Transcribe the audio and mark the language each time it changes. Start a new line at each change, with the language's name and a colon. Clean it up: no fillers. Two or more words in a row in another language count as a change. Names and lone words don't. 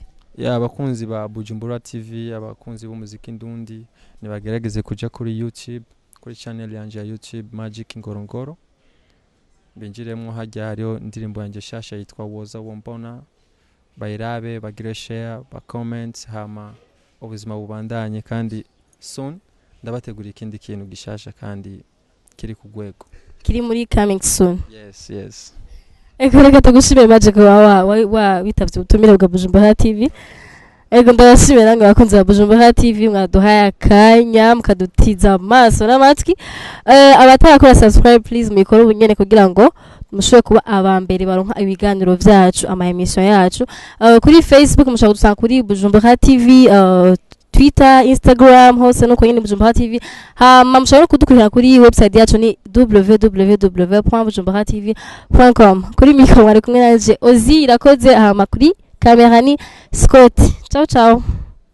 Rundi: abakunzi ba Bujumbura TV abakunzi b'umuziki ndundi nibagerageze kuja kuri YouTube kuri channel yanje ya YouTube Magic Kingorongoro binjiremwo hajya hariyo indirimbo yanje shasha yitwa Woza Wombona bayirabe bagire share ba comment hama ubuzima bubandanye kandi soon ndabategura ikindi kintu gishasha kandi kiri ku gwego kiri muri
English: coming soon yes
Rundi: ego reka tugushimire Magic wa bitavye ubutumire bwa Bujumbura TV ego ndabashimira nange bakunze ba Bujumbura TV mwaduhaye akanya mukadutiza amaso n'amatwi abatarakora
English: subscribe please
Rundi: mukore ubunyene kugira ngo mushobore kuba abambere baronka ibiganiro vyacu ama emission yacu kuri Facebook mushobora gusanga kuri Bujumbura TV Twitter Instagram hose no kwenye Bujumbura TV mushobora kudukurikira kuri website yacu ni www.bujumburatv.com kuri mikro mwari kumwe nanje Ozi irakoze kuri kamera ni Scott ciao